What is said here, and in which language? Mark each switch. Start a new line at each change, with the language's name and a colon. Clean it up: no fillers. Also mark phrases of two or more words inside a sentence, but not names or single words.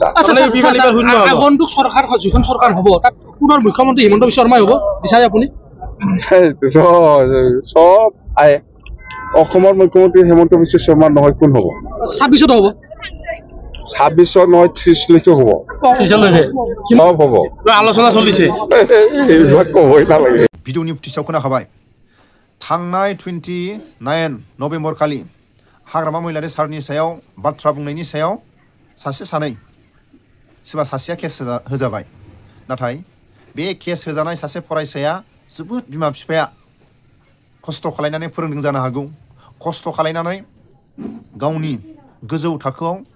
Assamese: আগন্তুক চৰকাৰ যিখন চৰকাৰ হ'ব তাত পুনৰ মুখ্যমন্ত্ৰী হিমন্ত বিশ্ব শৰ্মাই হ'ব বিচাৰে আপুনি সব অসমৰ মুখ্যমন্ত্ৰী হিমন্ত বিশ্ব শৰ্মা নহয় কোন হ'ব 26ত হ'ব 26 নহয় 30 হ'ব 30 হ'ব আলোচনা চলিছে এইবিলাক ক'বই নালাগে
Bodo: भिडिअनि टिसाव खोनाखाबाय थांनाय 29 नभेम्बर खालि हाग्रामा महिलारि सारनि सायाव बाथ्रा बुंनायनि सायाव सासे सानै सोरबा सासेया केस होजाबाय नाथाय बे केस होजानाय सासे फरायसाया जोबोद बिमा बिफाया खस्थ' खालायनानै फोरोंदों जानो हागौ खस्थ' खालायनानै गावनि गोजौ थाखोआव